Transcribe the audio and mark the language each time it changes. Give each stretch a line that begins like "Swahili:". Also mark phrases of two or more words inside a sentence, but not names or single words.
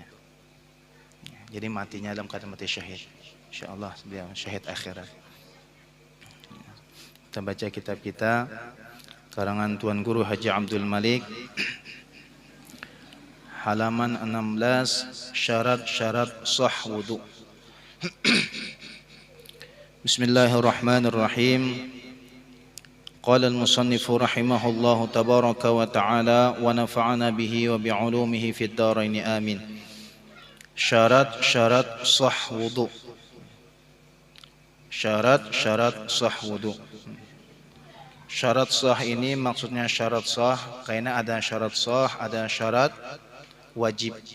Indonesian: Jadi matinya dalam keadaan mati syahid. Insyaallah dia syahid akhirat. Kita baca kitab kita karangan Tuan Guru Haji Abdul Malik, halaman 16, syarat-syarat sah wudu.
Arabic: بسم الله الرحمن الرحيم. قال المصنف رحمه الله تبارك وتعالى ونفعنا به وبعلومه في الدارين آمين.
Indonesian: Syarat-syarat sah wudu. Syarat-syarat sah wudu. Syarat sah ini maksudnya syarat sah karena ada syarat sah, ada syarat wajib.